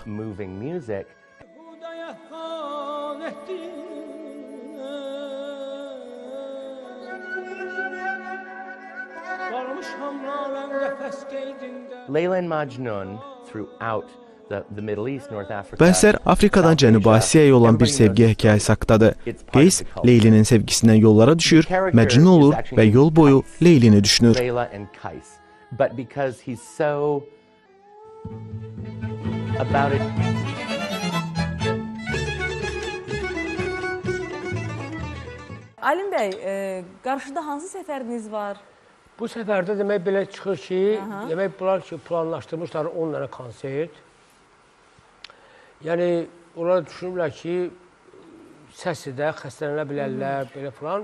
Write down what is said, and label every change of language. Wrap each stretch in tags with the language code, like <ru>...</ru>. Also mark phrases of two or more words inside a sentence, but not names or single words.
<en>Leyla and Majnun throughout the Middle East, North Africa.</en> <az>Bu əsər Afrikadan Cənubi Asiyaya olan bir sevgi hekayəsi haqqdadır. Qeys Leylinin sevgisindən yollara düşür, Məcnun olur və yol boyu Leylini düşünür.</az> <en>Layla and Qais. But because he's so about it.</en> <az>Alim bəy, qarşıda hansı səfəriniz var? Bu səfərdə demək belə çıxır ki, demək bunlar ki, planlaşdırmışlar 10 dənə konsert. Yəni, onlar düşünürlər ki, səsdə xəstələnə bilərlər, belə falan.</az>